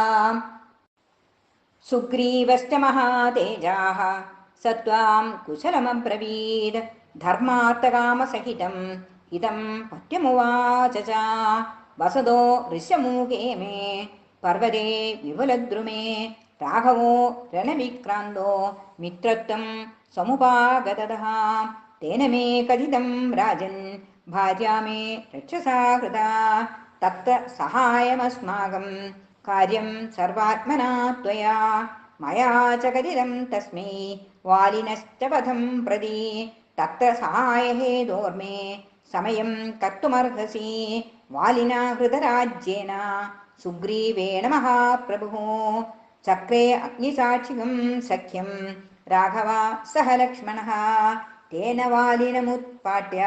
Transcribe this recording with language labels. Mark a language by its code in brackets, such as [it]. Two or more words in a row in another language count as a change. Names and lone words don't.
[sa] സുഗ്രീവശ്ച മഹാതേജാഃ സത്വാം കുശലമബ്രവീത് ധർമാർത്ഥകാമസഹിതം ഇദം പത്യമുവാച ച വസതോ ഋഷ്യമൂകേ മേ പർവ്വതേ വിപുലദ്രുമേ രാഘവോ രണവിക്രാന്തോ മിത്രത്വം സമുപാഗതഃ തേന മേ കഥിതം രാജൻ ഭാര്യാ മേ രക്ഷസാ ഹൃദാ തത്ര സഹായമസ്മാകം കാര്യം സർവാത്മനാ ത്വയാ മയാ ച കഥിതം തസ്മൈ वालिनश्च वधं प्रति तत्र सहायहेतोर्मे समयं कर्तुमर्हसि वालिना हृतराज्येन सुग्रीवेण महाप्रभुः चक्रे अग्निसाक्षिकं सख्यं राघव सह लक्ष्मणः तेन वालिनमुत्पाट्य